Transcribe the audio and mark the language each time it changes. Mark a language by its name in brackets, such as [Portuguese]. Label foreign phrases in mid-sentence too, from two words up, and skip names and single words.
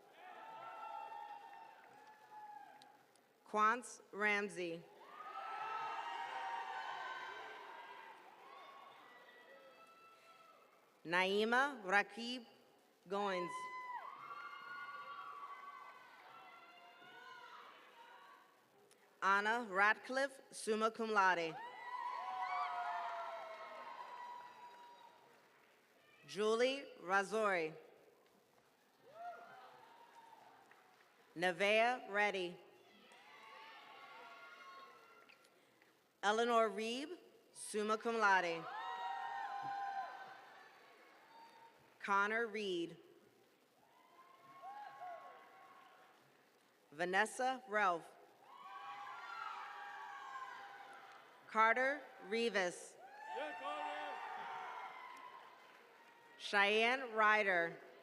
[English] Quance Ramsey. Naima Rakib Goins. Anna Ratcliffe, [Latin] summa cum laude. [English] Julie Razori. Nevea Reddy. Eleanor Reeb, [Latin] summa cum laude. [English] Connor Reed. Vanessa Ralph. Carter Rivas. Cheyenne Ryder.